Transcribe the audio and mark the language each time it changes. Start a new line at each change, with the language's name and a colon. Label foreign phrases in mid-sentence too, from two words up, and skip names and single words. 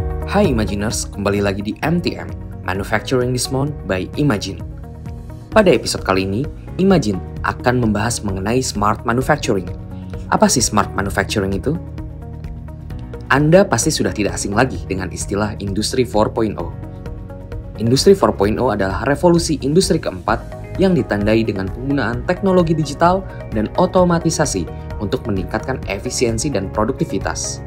Indonesian: Hai Imaginers, kembali lagi di MTM,
English: Manufacturing This Month by Imagine.
Indonesian: Pada episode kali ini, Imagine akan membahas mengenai
English: Smart Manufacturing.
Indonesian: Apa sih
English: Smart Manufacturing
Indonesian: itu? Anda pasti sudah tidak asing lagi dengan istilah Industri 4.0. Industri 4.0 adalah revolusi industri keempat yang ditandai dengan penggunaan teknologi digital dan otomatisasi untuk meningkatkan efisiensi dan produktivitas.